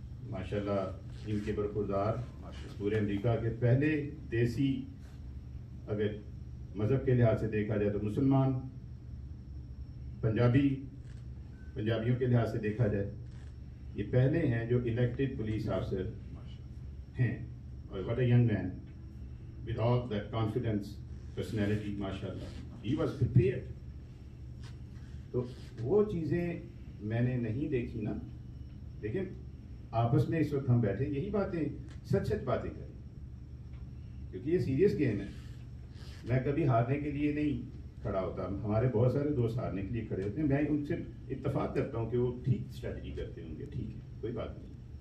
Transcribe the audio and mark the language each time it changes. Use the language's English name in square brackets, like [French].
[Urdu] ماشاءاللہ ان کے برخوردار پورے امریکہ کے پہلے دیسی, اگر مذہب کے لحاظ سے دیکھا جائے تو مسلمان, پنجابیوں کے لحاظ سے دیکھا جائے یہ پہلے ہیں جو الیکٹڈ پولیس آفیسر ہیں. اور [English] what a young man with all that confidence, personality, mashallah, he was prepared. [Urdu] تو وہ چیزیں میں نے نہیں دیکھی نا. دیکھیں آپس میں اس وقت ہم بیٹھے یہی باتیں سچ باتیں کریں, کیونکہ یہ سیریس گیم ہے. میں کبھی ہارنے کے لیے نہیں کھڑا ہوتا, ہمارے بہت سارے دوست ہارنے کے لیے کھڑے ہوتے ہیں. میں ان سے اتفاق کرتا ہوں کہ وہ ٹھیک اسٹریٹجی کرتے ہوں گے, ٹھیک ہے, کوئی بات نہیں.